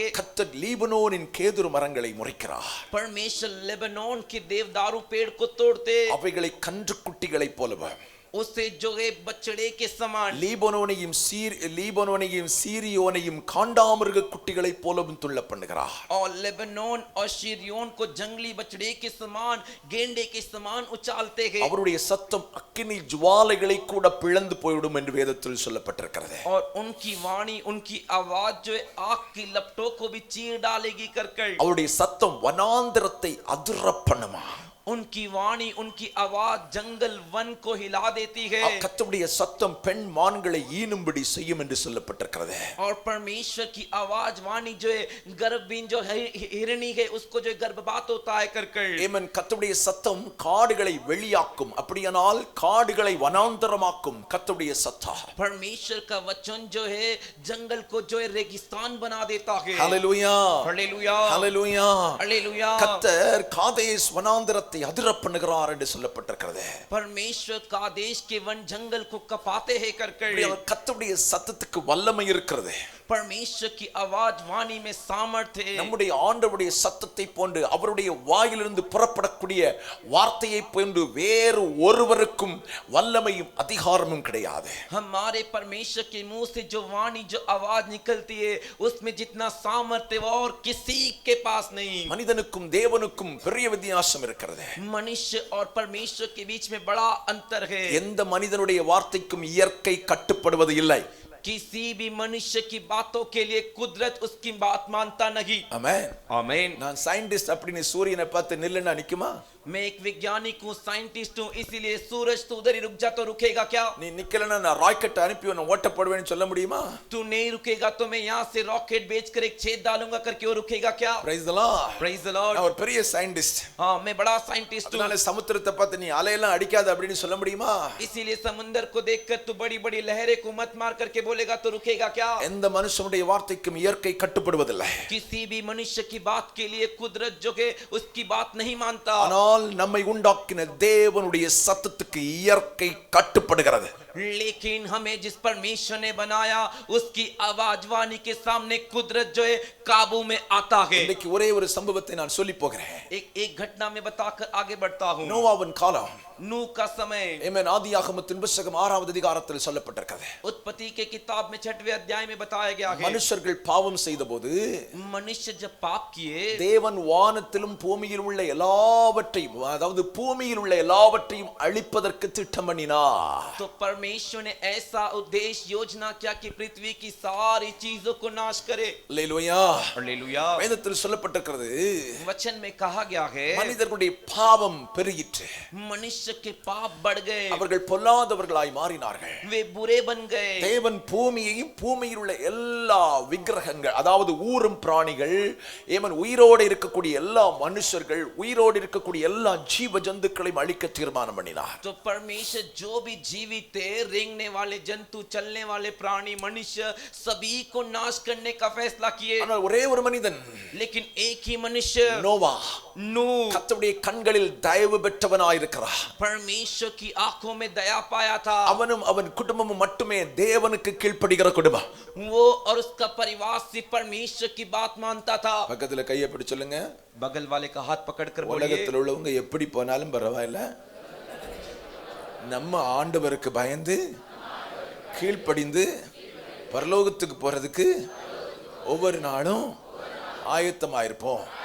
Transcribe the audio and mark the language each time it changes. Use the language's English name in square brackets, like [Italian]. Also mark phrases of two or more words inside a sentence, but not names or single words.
[Tamil] கர்த்தர் லீபனோனின் கேதுரு மரங்களை முறிக்கிறார். [Hindi] परमेश्वर लेबनोन के देवदारू पेड़ को तोड़ते, [Tamil] அவைகளை கன்றுக்குட்டிகளைப் போலவே [Hindi] उसे जो है बछड़े के समान, [Tamil] லீபனோனையும் சீரியோனையும் காண்டாமிருக குட்டிகளைப் போலவும் துள்ள பண்ணுகிறார். [Hindi] और लेबनोन और शिरियोन को जंगली बछड़े के समान, गेंडे के समान उछालते हैं। [Tamil] அவருடைய சத்தம் அக்கினி ஜுவாலைகளை கூட பிளந்து போய்விடும் என்று வேதத்தில் சொல்லப்பட்டிருக்கிறது. [Hindi] और उनकी वाणी, उनकी आवाज जो है आग की लपटों को भी चीर डालेगी कर कर। [Tamil] அவருடைய சத்தம் வனாந்திரத்தை அதிர பண்ணுமா. [Hindi] उनकी वाणी, उनकी आवाज जंगल वन को हिला देती है। [Tamil] கர்த்தருடைய சத்தம் பெண் மான்களை ஈனும்படி செய்யும் என்று சொல்லப்பட்டிருக்கிறது. [Hindi] और परमेश्वर की आवाज वाणी जो है गर्भहीन जो हिरणी है उसको जो गर्भपात होता है कर कर। [Tamil] ஆமென். கர்த்தருடைய சத்தம் காடுகளை வெளியாக்கும், அப்படியானால் காடுகளை வனாந்தரமாக்கும். கர்த்தருடைய சத்தம், [Hindi] परमेश्वर का वचन जो है जंगल को जो है रेगिस्तान बना देता है। [Tamil] ஹல்லேலூயா, [Hindi] हालेलुया, [Tamil] ஹல்லேலூயா. [Hindi] हालेलुया। [Tamil] கர்த்தர் காதேஸ் வனாந்தரத்தை அதிர பண்ணுகிறார் என்று சொல்லப்பட்டிருக்கிறது. [Hindi] परमेश्वर का देश के वन जंगल को कपाते हैं कर कर। [Tamil] கர்த்தருடைய சத்தத்துக்கு வல்லமை இருக்கிறது. [Hindi] परमेश्वर की आवाज वाणी में सामर्थ्य है। [Tamil] நம்முடைய ஆண்டவருடைய சத்தத்தை போன்று அவருடைய வாயிலிருந்து புறப்படக்கூடிய வார்த்தையை போன்று வேறு ஒருவருக்கும் வல்லமையும் அதிகாரமும் கிடையாது. [Hindi] हमारे परमेश्वर के मुंह से जो वाणी, जो आवाज निकलती है उसमें जितना सामर्थ्य और किसी के पास नहीं। [Tamil] மனிதனுக்கும் தேவனுக்கும் பெரிய வித்தியாசம் இருக்கிறது. இருக்கிறது. [Hindi] मनुष्य और परमेश्वर के बीच में बड़ा अंतर है. [Tamil] எந்த மனிதனுடைய வார்த்தைக்கும் இயற்கை கட்டுப்படுவது இல்லை. [Hindi] किसी भी मनुष्य की बातों के लिए कुदरत उसकी बात मानता नहीं. [Tamil] ஆமென். [Hindi] आमीन. [Tamil] நான் சயின்டிஸ்ட் அப்படின்னு சூரியனை பார்த்து நில்லுன்னா நிக்குமா? [Hindi] मैं एक वैज्ञानिक हूँ, साइंटिस्ट हूँ, इसीलिए सूरज तो उधर ही रुक जा तो रुकेगा क्या? [Tamil] நீ நிக்கலன்னா நான் ராக்கெட் அனுப்பி உன்னை ஓட்ட போடுவேன்னு சொல்ல முடியுமா? [Hindi] तू नहीं रुकेगा तो मैं यहाँ से रॉकेट भेजकर एक छेद डालूंगा करके वो रुकेगा क्या? [English] Praise the Lord. Praise the Lord. [Tamil] நான் ஒரு பெரிய சயின்டிஸ்ட். [Hindi] हाँ, मैं बड़ा साइंटिस्ट हूँ. [Tamil] அதனால சமுத்திரத்தை பார்த்து நீ அலையெல்லாம் அடிக்காத அப்படின்னு சொல்ல முடியுமா? [Hindi] इसीलिए समुद्र को देखकर तू बड़ी बड़ी लहरें को मत मार करके बोलेगा तो रुकेगा क्या? [Tamil] எந்த மனுஷனுடைய வார்த்தைக்கும் இயற்கை கட்டுப்படுவதில்லை. [Hindi] किसी भी मनुष्य की बात के लिए कुदरत जो है उसकी बात नहीं मानता. [Tamil] ஆனால் நம்மை உண்டாக்கின தேவனுடைய சத்தத்துக்கு இயற்கை கட்டுப்படுகிறது. [Hindi] लेकिन हमें जिस परमेश्वर ने बनाया उसकी आवाज वाणी के सामने कुदरत जो है काबू में आता है. [Tamil] இன்னைக்கு ஒரே ஒரு சம்பவத்தை நான் சொல்லி போகிறேன். [Hindi] एक घटना में बताकर आगे बढ़ता हूँ. [Tamil] நோவாவின் காலம். [Hindi] नूह का समय. [Tamil] ஆமென். ஆதியாகமத்தின் புத்தகம் 6வது அதிகாரத்தில் சொல்லப்பட்டிருக்கிறது. [Hindi] उत्पत्ति के किताब में 6वें अध्याय में बताया गया है. [Tamil] மனுஷர்கள் பாவம் செய்தபோது [Hindi] मनुष्य जब पाप किए [Tamil] தேவன் வானத்திலும் பூமியில் உள்ள எல்லாவற்றையும், அதாவது பூமியில் உள்ள எல்லாவற்றையும் அழிப்பதற்கு திட்டம் பண்ணினார். [Hindi] तो परमेश्वर ने ऐसा उद्देश्य योजना किया कि पृथ्वी की सारी चीजों को नाश करे. [Tamil] அல்லேலூயா. [Hindi] हालेलुया. [Tamil] வேதத்தில் சொல்லப்பட்டிருக்கிறது, [Hindi] वचन में कहा गया है [Tamil] மனிதர்களுடைய பாவம் பெருகிற்று. [Hindi] मनुष्य के पाप बढ़ गए. [Tamil] அவர்கள் பொல்லாதவர்களாய் மாறினார்கள். [Hindi] वे बुरे बन गए. [Tamil] தேவன் பூமியையும் பூமியில் உள்ள எல்லா விக்கிரகங்கள், அதாவது ஊரும் பிராணிகள், ஏமன் உயிரோடு இருக்கக்கூடிய எல்லா மனுஷர்கள், உயிரோடு இருக்கக்கூடிய எல்லா ஜீவ ஜந்துக்களையும் அழிக்க தீர்மானம் பண்ணினார். [Hindi] तो परमेश्वर जो भी जीवित थे, रेंगने वाले जंतु, चलने वाले प्राणी, मनुष्य, सभी को नाश करने का फैसला किए. [Tamil] ஆனால் ஒரே ஒரு மனிதன், [Hindi] लेकिन एक ही मनुष्य [Tamil] நோவா, [Hindi] नूह [Tamil] கர்த்தருடைய கண்களில் தயவு பெற்றவனாயிருக்கிறார். [Hindi] परमेश्वर की आंखों में दया पाया था. [Tamil] அவனும் அவன் குடும்பமும் மட்டுமே தேவனுக்கு கீழ்ப்படிகிற குடும்பம். [Hindi] वो और उसका परिवार सिर्फ परमेश्वर की बात मानता था. [Tamil] பக்கத்துல கையை பிடிச்சு சொல்லுங்க, [Hindi] बगल वाले का हाथ पकड़कर बोलिए, [Tamil] உலகத்தில் உள்ளவங்க எப்படி போனாலும் பரவாயில்ல, நம்ம ஆண்டவருக்கு பயந்து கீழ்ப்படிந்து பரலோகத்துக்கு போறதுக்கு ஒவ்வொரு நாளும் ஆயத்தமாயிருப்போம்.